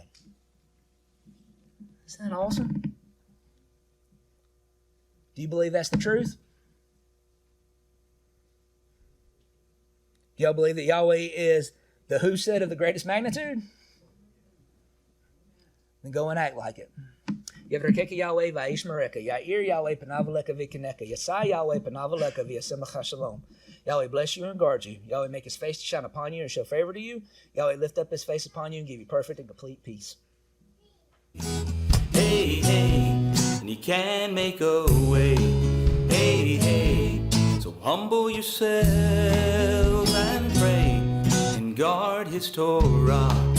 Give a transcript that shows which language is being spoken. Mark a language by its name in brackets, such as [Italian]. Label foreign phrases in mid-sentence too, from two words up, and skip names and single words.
[English] Isn't that awesome? Do you believe that's the truth? Do y'all believe that Yahweh is the who said of the greatest magnitude? Then go and act like it. [Hebrew] יברכך יהוה וישמרך. יאר יהוה פניו אליך ויחנך. ישא יהוה פניו אליך וישם לך שלום. [English] Yahweh bless you and guard you. Yahweh make his face to shine upon you and show favor to you. Yahweh lift up his face upon you and give you perfect and complete peace. Hey, hey, and he can make a way. Hey, hey, so humble yourselves and pray and guard his Torah.